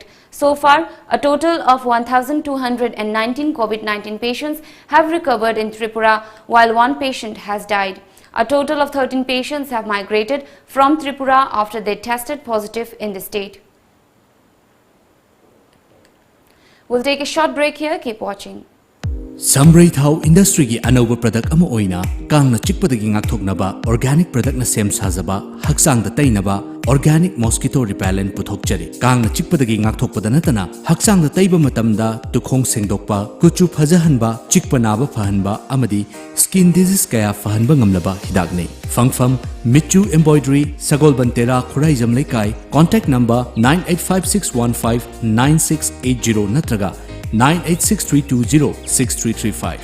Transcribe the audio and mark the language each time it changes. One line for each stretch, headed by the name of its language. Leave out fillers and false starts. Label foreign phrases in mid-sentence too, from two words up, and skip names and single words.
English: So far, a total of 1,219 COVID-19 patients have recovered in Tripura, while 1 patient has died. A total of 13 patients have migrated from Tripura after they tested positive in the state. We'll take a short break here. Keep watching.
Manipuri: Samray Thau industry gi anova product ama oina kangna chikpadagi ngakthoknaba organic product na sem sajaba haksang da tainaba
English: organic mosquito repellent
Manipuri: puthokjari kangna chikpadagi ngakthokpada natana haksang da taiba matamda tukhong sengdokpa kuchu phajahanba chikpanaba phahanba amadi
English: skin disease
Manipuri: kaya phahanba ngamlaba hidakne fangfam michu embroidery sagol bantera khuraijam leikai
English: contact number
Manipuri: 9856159680 natraga 9863206335.